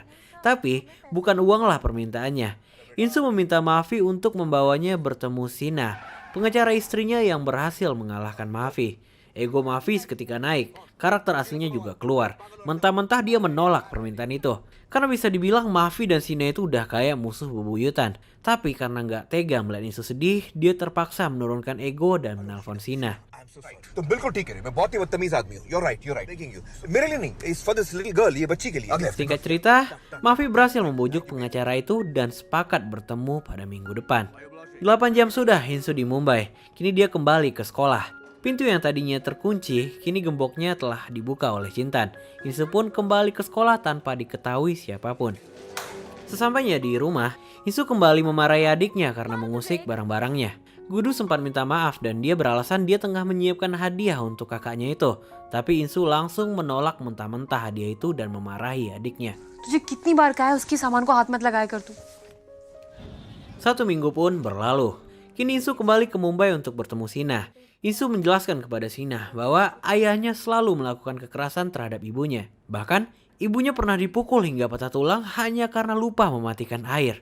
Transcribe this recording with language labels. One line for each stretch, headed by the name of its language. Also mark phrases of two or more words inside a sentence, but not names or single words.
Indonesian: Tapi bukan uanglah permintaannya. Insu meminta Mahavi untuk membawanya bertemu Sina, pengacara istrinya yang berhasil mengalahkan Mahavi. Ego Mahavi seketika naik, karakter aslinya juga keluar. Mentah-mentah dia menolak permintaan itu. Karena bisa dibilang Mahavi dan Sina itu udah kayak musuh bebuyutan. Tapi karena nggak tega melihat Insu sedih, dia terpaksa menurunkan ego dan menelpon Sina.
Hindi: तुम बिल्कुल ठीक है. मैं बहुत ही बदतमीज आदमी हूँ.
English: You're right. Taking you.
Hindi: मेरे लिए नहीं.
English: It's for this little girl.
Hindi: ये बच्ची के लिए.
Indonesian: Singkat cerita, Mahavi berhasil membujuk pengacara itu dan sepakat bertemu pada minggu depan. 8 jam sudah Insu di Mumbai. Kini dia kembali ke sekolah. Pintu yang tadinya terkunci, kini gemboknya telah dibuka oleh Chintan. Insu pun kembali ke sekolah tanpa diketahui siapapun. Sesampainya di rumah, Insu kembali memarahi adiknya karena mengusik barang-barangnya. Gudu sempat minta maaf dan dia beralasan dia tengah menyiapkan hadiah untuk kakaknya itu. Tapi Insu langsung menolak mentah-mentah hadiah itu dan memarahi adiknya.
Hindi: तुझे कितनी बार कहा है उसकी सामान को हाथ मत लगाया कर तू.
Indonesian: 1 minggu pun berlalu. Kini Insu kembali ke Mumbai untuk bertemu Sina. Insu menjelaskan kepada Sina bahwa ayahnya selalu melakukan kekerasan terhadap ibunya. Bahkan, ibunya pernah dipukul hingga patah tulang hanya karena lupa mematikan air.